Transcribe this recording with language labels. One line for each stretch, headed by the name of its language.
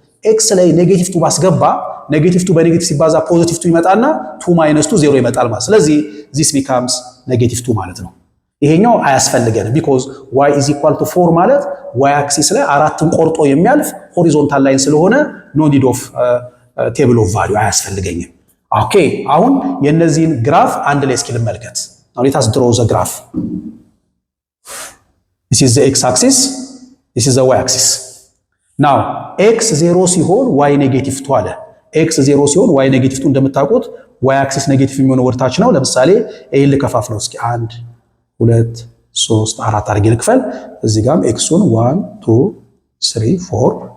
Amharic: x ላይ ኔጌቲቭ 2 ባስገባ ኔጌቲቭ 2 በኔጌቲቭ ሲባዛ ፖዚቲቭ 2 ይመጣና 2 minus 2 0 ይመጣል ማለት። ስለዚህ
English: this becomes negative 2
Amharic: ማለት ነው። ይሄኛው አያስፈልገንም
English: because y is equal to 4
Amharic: ማለት y axis ላይ አራትን ቆርጦ የሚያልፍ ሆሪዞንታል ላይን ስለሆነ
English: no need of table of value
Amharic: አያስፈልገኝም። ኦኬ አሁን የነዚህን ግራፍ አንድ ላይ እስኪ ልመልከት።
English: now let us draw the graph. this is the x axis this is the y axis.
Amharic: now x 0 ሲሆን y ኔጌቲቭ 2 አለ። x 0 ሲሆን y ኔጌቲቭ 2 እንደምታውቁት y axis ኔጌቲቭ የሚሆነው ወርታች ነው። ለምሳሌ ይሄን ልከፋፍለው እስኪ 1 2 3 4 አድርጌ ልክፈል። እዚህ ጋርም ኤክሱን 1 2 3 4